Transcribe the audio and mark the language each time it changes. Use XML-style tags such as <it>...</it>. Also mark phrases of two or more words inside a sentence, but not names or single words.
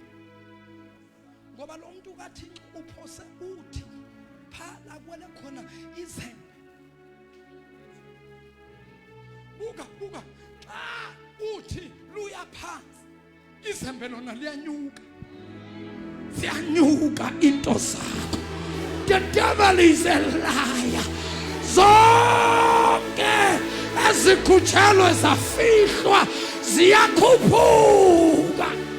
<xh>Ngoba lo muntu kaThixo uphose uthi phala kwele khona izembe. Buka xa uthi luya phansi izembe lona liyanyuka. Ziyanyuka into zakho.</xh> <en>The devil is a liar.</en> <xh>Zonke ezikhutshelwe zafihlwa ziyakhuphuka.</xh>